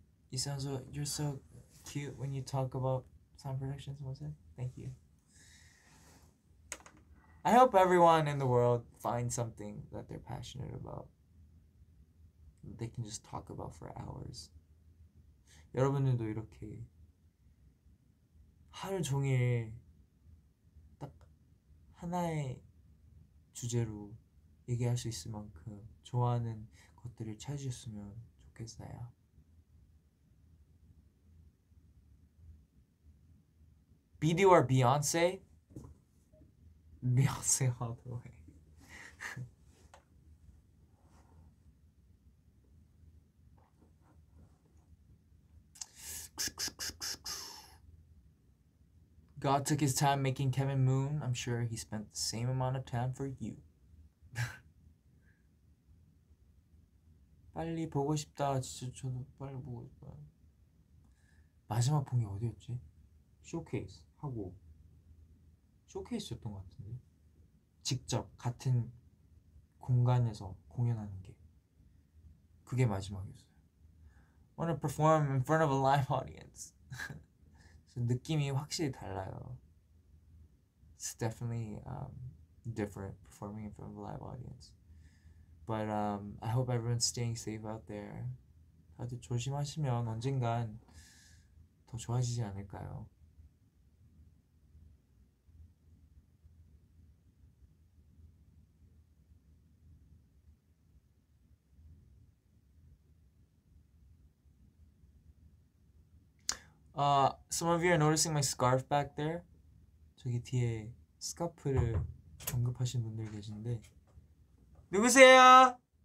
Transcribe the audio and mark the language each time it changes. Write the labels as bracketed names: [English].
[English] You're so cute when you talk about sound production. Someone said, thank you. I hope everyone in the world finds something that they're passionate about, they can just talk about for hours. [Korean] 여러분들도 이렇게 하루 종일 딱 하나의 주제로 얘기할 수 있을 만큼 좋아하는 것들을 찾으셨으면 좋겠어요. [English] BD or Beyonce? Beyonce all the way. God took his time making Kevin Moon. I'm sure he spent the same amount of time for you. [Korean] 빨리 보고 싶다. 진짜 저도 빨리 보고 싶어요. 마지막 본 게 어디였지? 쇼케이스 하고 쇼케이스였던 것 같은데 직접 같은 공간에서 공연하는 게 그게 마지막이었어요. [English] Wanna perform in front of a live audience. [Korean] 느낌이 확실히 달라요. [English] It's definitely different performing in front of a live audience. But I hope everyone's staying safe out there. [Korean] 다들 조심하시면 언젠간 더 좋아지지 않을까요? [English] Some of you are noticing my scarf back there. [Korean] 저기 뒤에 스카프를 언급하신 분들 계신데 누구세요?